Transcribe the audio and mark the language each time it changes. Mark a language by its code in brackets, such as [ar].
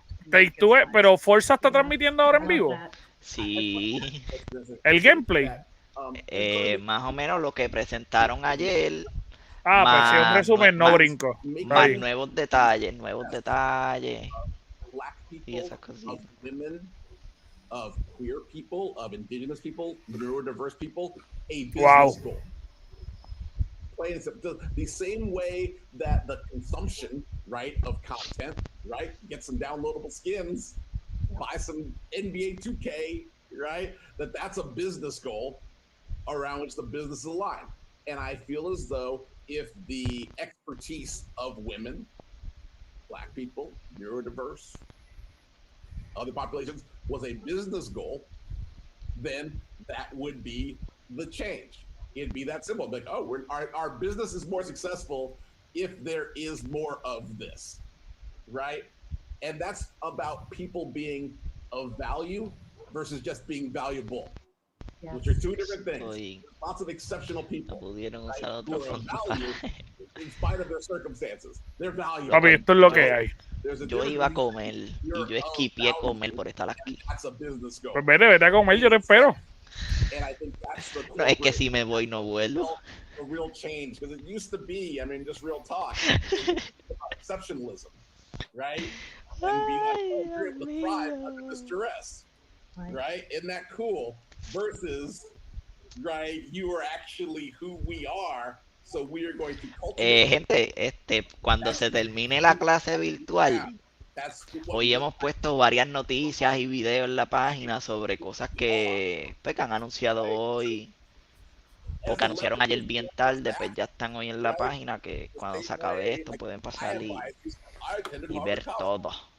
[es] Take Two, pero Forza está transmitiendo ahora en vivo. Sí. El gameplay. Más o menos lo que presentaron ayer. pues sí, un resumen no brinco. Más nuevos detalles. [en] Black [es] Y [en] people, [es] esas [en] of [es] cositas. [en] women, of queer people, of indigenous people, neurodiverse people, a business Wow. goal. Plain and simple. The same way that the consumption, right, of content, right, get some downloadable skins, buy some NBA 2K, right, that's a business goal around which the business is aligned. And I feel as though if the expertise of women, Black people, neurodiverse, other populations was a business goal, then that would be the change. It'd be that simple. Like, oh, our business is more successful if there is more of this, right? And that's about people being of value versus just being valuable, which are two different things. There's lots of exceptional people, right, who are of value in spite of their circumstances. They're valuable. [es] Papi, esto es lo que hay. Yo iba a comer y yo esquipié comer por estar aquí. [en] That's a business goal. [es] Pues vete a comer, yo te espero. [en] And I think that's the [es] No, es que si me voy no vuelvo. [en] A real change, because it used to be, I mean, just real talk, exceptionalism, right? And be like, oh, we're able to thrive under this duress, right? Isn't that cool? Versus, right, you are actually who we are, so we are going to cultivate. [es] Gente, cuando se termine la clase virtual, hoy hemos puesto varias noticias y videos en la página sobre cosas que han anunciado hoy o que anunciaron ayer bien tarde, pues ya están hoy en la página, que cuando se acabe esto pueden pasar y ver todo.